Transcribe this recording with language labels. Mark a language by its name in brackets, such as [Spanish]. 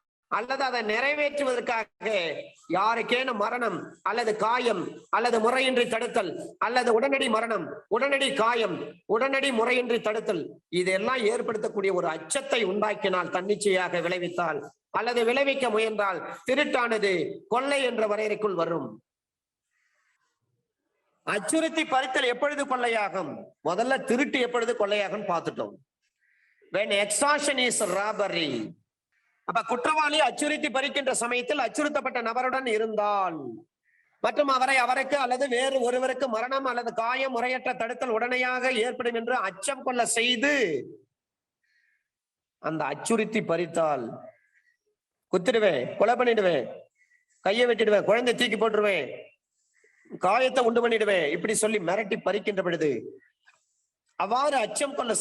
[Tamil] அல்லது அதை நிறைவேற்றுவதற்காக யாருக்கேனும் மரணம் அல்லது காயம் அல்லது முறையின்றி தடுத்தல் அல்லது உடனடி மரணம் உடனடி காயம் உடனடி முறையின்றி தடுத்தல் இதெல்லாம் ஏற்படுத்தக்கூடிய ஒரு அச்சத்தை உண்டாக்கினால் தன்னிச்சையாக விளைவித்தால் அல்லது விளைவிக்க முயன்றால் திருட்டானது கொள்ளை என்ற வரையறைக்குள் வரும். அச்சுறுத்தி பறித்தல் எப்பொழுது கொள்ளையாகும்? முதல்ல திருட்டு எப்பொழுது கொள்ளையாகும் பார்த்துட்டோம். [English] when extortion is robbery. [Tamil] அப்ப குற்றவாளி அச்சுறுத்தி பறிக்கின்ற சமயத்தில் அச்சுறுத்தப்பட்ட நபருடன் இருந்தால் மற்றும் அவருக்கு அல்லது வேறு ஒருவருக்கு மரணம் அல்லது காயம் முறையற்ற தடுத்தல் உடனடியாக ஏற்படும் என்று அச்சம் கொள்ள செய்து அந்த அச்சுறுத்தி பறித்தால் குத்திடுவேன், கொலை பண்ணிடுவேன், கையை வெட்டிடுவேன், குழந்தை தூக்கி போட்டுருவேன், காயத்தை உண்டு பண்ணிடுவேன் இப்படி சொல்லி மிரட்டி பறிக்கின்ற பொழுது அவ்வாறு அச்சம்